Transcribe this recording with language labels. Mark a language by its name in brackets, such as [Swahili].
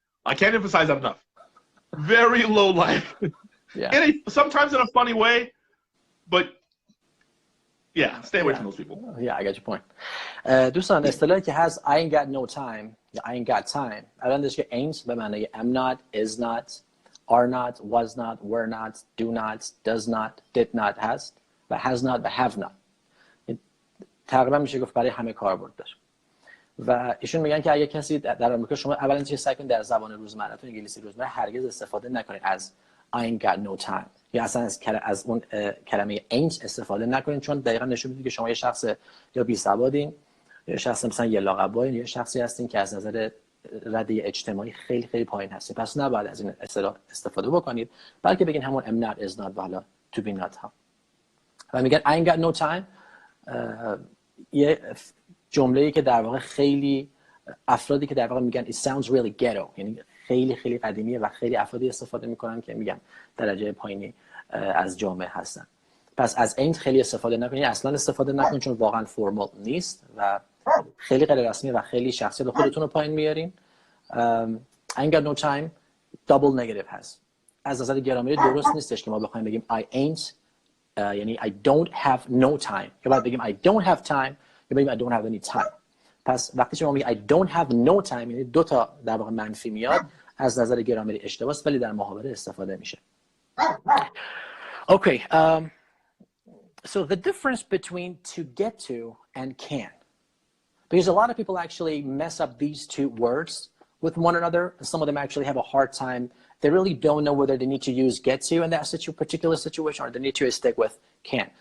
[English] I can't emphasize that enough. Very low life. Sometimes in a funny way, but stay away from those people. Yeah, I get your point. [Persian] دوستان اصطلاحی که هست [English] I ain't got no time یا I ain't got time، [Persian] الان داشت که [English] ain't [Persian] به معنی [English] am not, is not, are not, was not, were not, do not, does not, did not [Persian] هست و [English] has not و have not. [Persian] تقریبا میشه گفت برای همه کاربرد داره. و ایشون میگن که اگه کسی در آمریکا، شما اولا چه سعی کنید در زبان روزمره تو انگلیسی روزمره هرگز استفاده نکنید از [English] I ain't got no time [Persian] یا اصلا از اون کلمه ain't استفاده نکنید، چون دقیقاً نشون میده که شما یه شخص یا بی سوادین یا شخص مثلا یه لاقبایین یا شخصی هستین که از نظر رده اجتماعی خیلی خیلی پایین هستین. پس نباید از این اصطلاح استفاده بکنید، بلکه بگین همون [English] am not, is not [Persian] و حالا [English] to be not [Persian] هم. و میگن [English] I ain't got no time [Persian] یه جمله‌ای که در واقع خیلی افرادی که در واقع میگن [English] it sounds really ghetto، [Persian] یعنی خیلی خیلی قدیمیه و خیلی افرادی استفاده میکنن که میگم درجه پایینی از جامعه هستن. پس از ain't خیلی استفاده نکنید، اصلا استفاده نکنید، چون واقعا فرمال نیست و خیلی غیر رسمی و خیلی شخصیت خودتون رو پایین میارین. [English] I ain't got no time double negative هست. [Persian] از نظر گرامری درست نیستش که ما بخوایم بگیم [English] I ain't [Persian] یعنی [English] I don't have no time، [Persian] یا باید بگیم [English] I don't have time [Persian] یا بگیم [English] I don't have any time. [Persian] پس وقتی شما میگی [English] I don't have no time [Persian] یعنی دو تا در واقع منفی میاد، از نظر گرامری اشتباه است ولی در محاوره استفاده میشه. [English] Okay, so the difference between to get to and can, because a lot of people actually mess up these two words with one another. Some of them actually have a hard time. They really don't know whether they need to use get to in that particular situation or they need to stick with can.